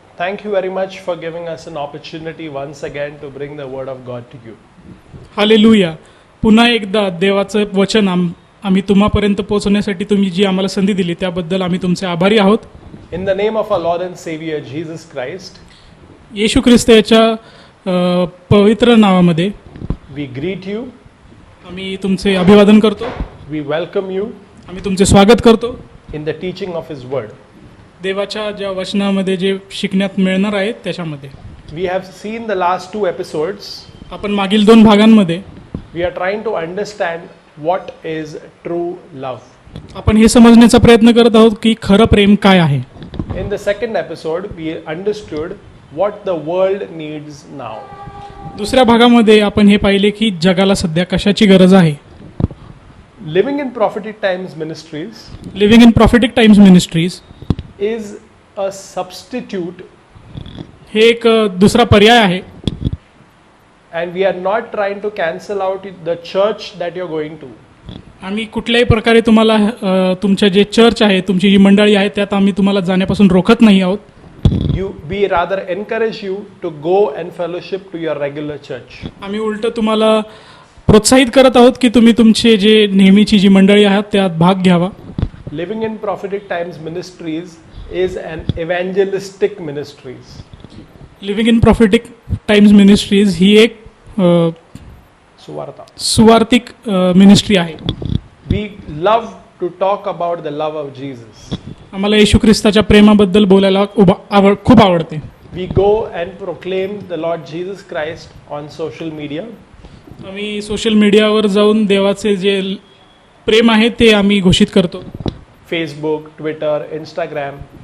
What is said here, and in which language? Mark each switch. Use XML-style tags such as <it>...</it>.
<en>Thank you very much for giving us an opportunity once again to bring the word of God to you.</en> <mr>Hallelujah. पुन्हा एकदा देवाचं वचन आम्ही तुम्हापर्यंत पोहोचवण्यासाठी तुम्ही जी आम्हाला संधी दिली त्याबद्दल आम्ही तुमचे आभारी आहोत.</mr> <en>In the name of our Lord and Savior Jesus Christ,</en> <mr>येशू ख्रिस्त याच्या पवित्र नावामध्ये</mr> <en>we greet you,</en> <mr>आम्ही तुमचे अभिवादन करतो.</mr> <en>we welcome you</en> <mr>आम्ही तुमचे स्वागत करतो.</mr> <en>in the teaching of His word.</en> <mr>देवाच्या ज्या वचनामध्ये जे शिकण्यात मिळणार आहे त्याच्यामध्ये</mr> <en>We have seen the last two episodes.</en> <mr>आपण मागील 2 भागांमध्ये</mr> <en>We are trying to understand what is true love.</en> <mr>आपण हे समजण्याचा प्रयत्न करत आहोत की खरं प्रेम काय आहे.</mr> <en>In the second episode, we understood what the world needs now.</en> <mr>दुसऱ्या भागामध्ये आपण हे पाहिले की जगाला सध्या कशाची गरज आहे.</mr> <en>Living in Prophetic Times Ministries</en> <mr>living in prophetic times ministries</mr> <en>is a substitute,</en> <mr>हे एक दुसरा पर्याय आहे.</mr> <en>and we are not trying to cancel out the church that you're going to.</en> <mr>आम्ही कुठल्याही प्रकारे तुम्हाला तुमच्या जे चर्च आहे तुमची जी मंडळी आहे त्यात आम्ही तुम्हाला जाण्यापासून रोखत नाही आहोत.</mr> <en>We rather encourage you to go and fellowship to your regular church.</en> <mr>आम्ही उलट तुम्हाला प्रोत्साहित करत आहोत की तुम्ही तुमचे जे नेहमीची जी मंडळी आहेत त्यात भाग घ्यावा.</mr> <en>Living in Prophetic Times Ministries is an evangelistic ministries.</en> <mr>Living in prophetic times ministries ही एक Suvarta. सुवार्थिक मिनिस्ट्री आहे.</mr> <en>We love to talk about the love of Jesus.</en> <mr>आम्हाला येशू ख्रिस्ताच्या प्रेमाबद्दल बोलायला खूप आवडते.</mr> <en>We go and proclaim the Lord Jesus Christ on social media.</en> <mr>आम्ही social मीडियावर जाऊन देवाचे जे प्रेम आहे ते आम्ही घोषित करतो.</mr> <en>Facebook, Twitter, Instagram,</en>